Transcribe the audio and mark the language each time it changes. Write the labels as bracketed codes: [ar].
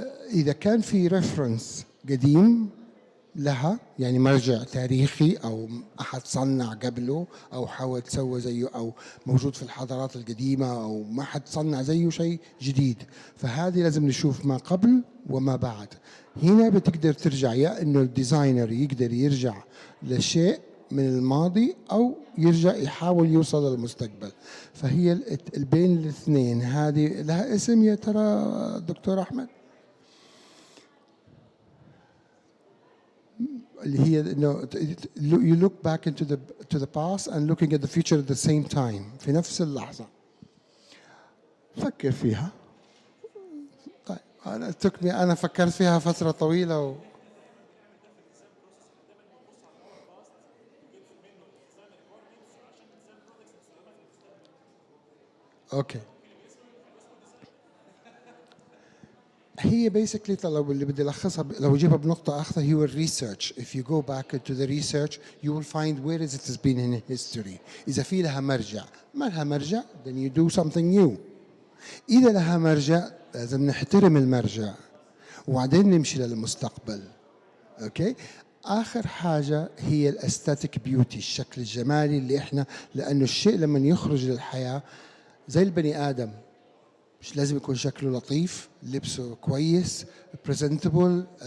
[ar] إذا كان في ريفرنس قديم لها، يعني مرجع تاريخي أو أحد صنع قبله أو حاول تسوى زيه أو موجود في الحضارات القديمة أو ما حد صنع زيه شيء جديد، فهذه لازم نشوف ما قبل وما بعد. هنا بتقدر ترجع، يا إنه الديزاينر يقدر يرجع لشيء من الماضي أو يرجع يحاول يوصل للمستقبل. فهي بين الاثنين. هذه لها اسم يا ترى دكتور أحمد؟ اللي هي إنه [en] you look back to the past and looking at the future at the same time، [ar] في نفس اللحظة. فكر فيها. طيب أنا فكرت فيها فترة طويلة اوكي. هي basically لو اللي بدي الخصها، لو اجيبها بنقطة أخرى، هي الريسيرش. [en] If you go back into the research you will find where it has been in history. [ar] إذا في لها مرجع، ما لها مرجع [en] then you do something new. [ar] إذا لها مرجع لازم نحترم المرجع وبعدين نمشي للمستقبل. اوكي. آخر حاجة هي الاستاتيك بيوتي، الشكل الجمالي اللي احنا، لأنه الشيء لما يخرج للحياة زي البني آدم، مش لازم يكون شكله لطيف، لبسه كويس، بريزنتبل.